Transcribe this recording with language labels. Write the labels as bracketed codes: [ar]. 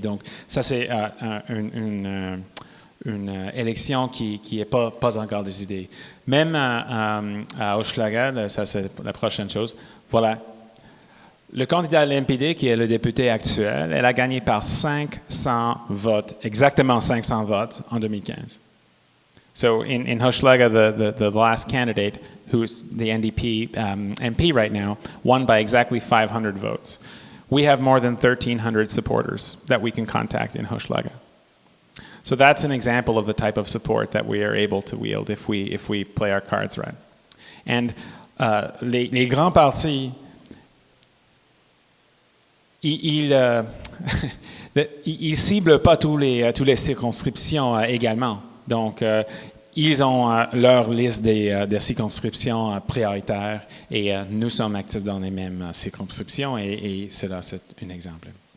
[fr] Donc, ça, c'est une élection qui n'est pas encore décidée. Même à Hochelaga, ça, c'est la prochaine chose. Voilà. Le candidat de l'NPD, qui est le député actuel, elle a gagné par 500 votes, exactement 500 votes en 2015. [en] So in Hochelaga, the last candidate, who's the NDP MP right now, won by exactly 500 votes. We have more than 1,300 supporters that we can contact in Hochelaga. So that's an example of the type of support that we are able to wield if we play our cards right. [fr] And les grands partis, ils ciblent pas tous les circonscriptions également. Donc, ils ont leur liste des circonscriptions prioritaires et nous sommes actifs dans les mêmes circonscriptions et cela, c'est un exemple.